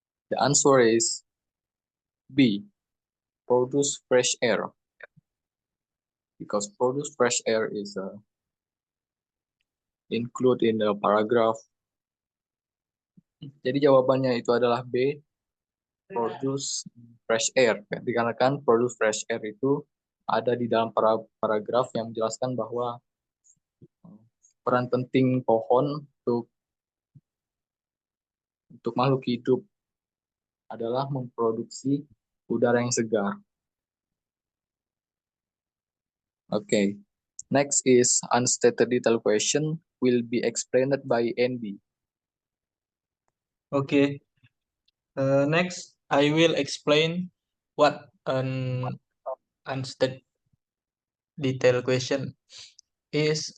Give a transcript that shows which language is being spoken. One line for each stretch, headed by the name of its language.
English: The answer is B, produce fresh air. Because produce fresh air is include in the paragraph.
Indonesian: Jadi jawabannya itu adalah B,
English: produce fresh air.
Indonesian: Dikarenakan
English: produce fresh air
Indonesian: itu ada di dalam paragraf yang menjelaskan bahwa peran penting pohon untuk makhluk hidup adalah memproduksi udara yang segar.
English: Okay. Next is unstated detail question will be explained by Andy. Okay. Next, I will explain what an unstated detail question is.